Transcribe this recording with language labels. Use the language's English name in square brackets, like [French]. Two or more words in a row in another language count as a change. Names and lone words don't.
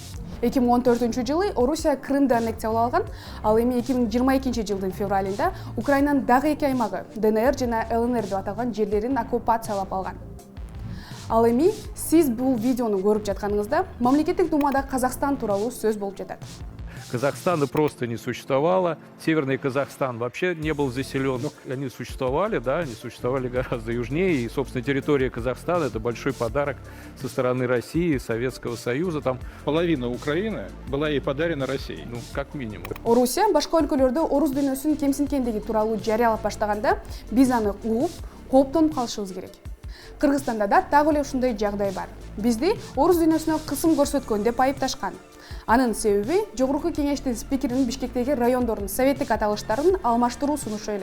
[Kyrgyz] 2014-жылы Орусия Крымды аннексиялап алган, ал эми 2022-жылдын февралында Украинанын дагы эки аймагы, ДНР жана ЛНР деп аталган жерлерин оккупациялап алган. Ал эми сиз бул видеону көрүп жатканыңызда мамлекеттик думада Казакстан тууралуу сөз болуп жатат. [Russian] Казахстана просто не существовало. Северный Казахстан вообще не был заселен. Они существовали, да, они существовали гораздо южнее. И, собственно, территория Казахстана – это большой подарок со стороны России, Советского Союза. Там половина Украины была ей подарена Россией. Как минимум. [Kyrgyz] Орусия башка өлкөлөрдө орус дүйнөсүнүн кемсинткендиги тууралуу жарыялап баштаганда, биз аны угуп, кооптонуп калышыбыз керек. Кыргызстанда да так эле ушундай жагдай бар. Бизди орус дүйнөсүнө кысым көрсөткөн деп айыпташкан. Анын себеби жогорку кеңештин спикеринин Бишкектеги райондордун советтик аталыштарын алмаштыруу сунушу эле.